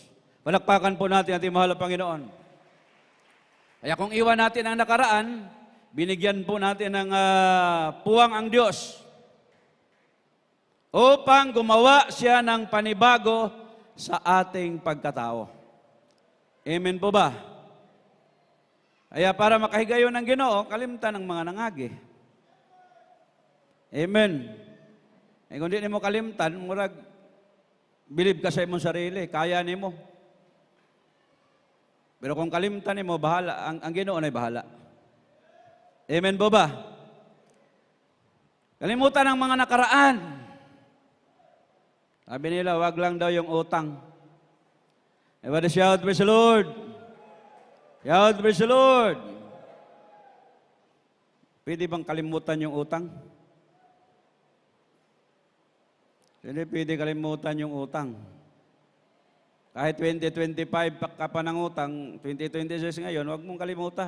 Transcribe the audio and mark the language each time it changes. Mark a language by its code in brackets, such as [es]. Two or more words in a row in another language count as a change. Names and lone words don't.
[tl] Palakpakan po natin ating mahal na Panginoon. Kaya kung iwan natin ang nakaraan, binigyan po natin ng puwang ang Diyos upang gumawa siya ng panibago sa ating pagkatao. Amen po ba? [ceb] Kaya para makahigayon ng Ginoo, kalimtan ng mga nangagi. Amen. Eh kung di mo kalimtan, murag, believe ka sa imong sarili, kaya nimo. Pero kung kalimtan mo, bahala, ang Ginoo na bahala. [tl] Amen po ba? Kalimutan ang mga nakaraan. Sabi nila, wag lang daw yung utang. [en] Everybody shout, praise the Lord. Shout, praise the Lord. [tl] Pwede bang kalimutan yung utang? Hindi pwede kalimutan yung utang. Kahit 2025 ka pa ng utang, 2026 ngayon, huwag mong kalimutan.